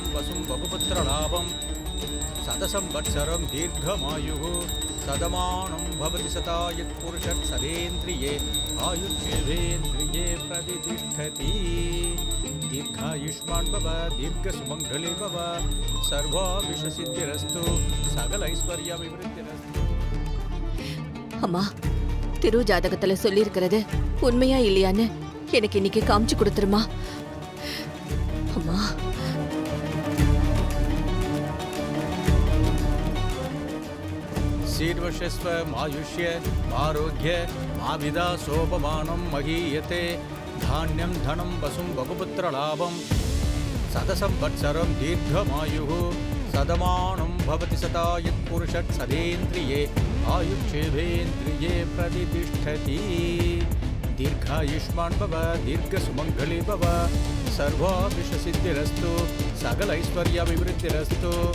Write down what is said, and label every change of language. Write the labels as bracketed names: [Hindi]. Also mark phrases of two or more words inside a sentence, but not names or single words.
[Sanskrit] वसुं बहुपुत्रलाभं शतसंवत्सरं दीर्घमायुः सदमानं भवति सदा यत्पुरुषः सदेन्द्रिये आयुष्येवेन्द्रिये प्रतिष्ठति दीर्घायुष्मान् भव दीर्घसुमङ्गली भव सर्वाभिष्टसिद्धिरस्तु सकलैश्वर्याभिवृद्धिरस्तु. [Tamil] அம்மா, திரு ஜாதகத்துல சொல்லி இருக்கிறது உண்மையா இல்லையான்னு எனக்கு இன்னைக்கு காமிச்சு கொடுத்துருமா. அம்மா, [Sanskrit] शीर्वशस्व आयुष्य आरोग्य माविदा सोपमानं महीयते धान्यं धनं वसुं बहुपुत्रलाभं शतसंवत्सरं दीर्घमायुः सदमानं भवति सदा यत्पुरुषः सदेन्द्रिये आयुष्येवेन्द्रिये प्रतिष्ठति दीर्घायुष्मान् भव दीर्घसुमङ्गली भव सर्वाभिष्टसिद्धिरस्तु सकलैश्वर्याभिवृद्धिरस्तु